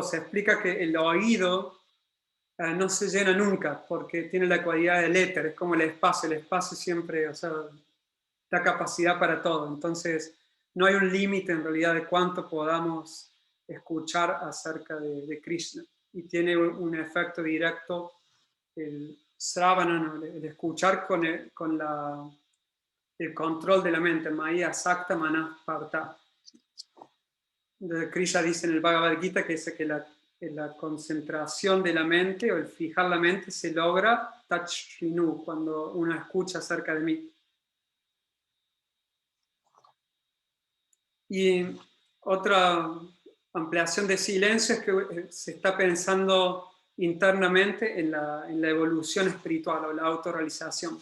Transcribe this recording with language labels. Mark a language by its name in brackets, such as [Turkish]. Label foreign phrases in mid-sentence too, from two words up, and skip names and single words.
[Spanish] Se explica que el oído no se llena nunca, porque tiene la cualidad del éter, es como el espacio siempre, da capacidad para todo. Entonces, no hay un límite en realidad de cuánto podamos escuchar acerca de Krishna. Y tiene un efecto directo, el sravana, el escuchar con el control de la mente, [Sanskrit] मय्या सक्त मनः पार्थ. [Spanish] Krishna dice en el Bhagavad Gita que dice que la concentración de la mente o el fijar la mente se logra tachrinu, cuando uno escucha acerca de mí. Y otra ampliación de silencio es que se está pensando internamente en la evolución espiritual o la autorrealización.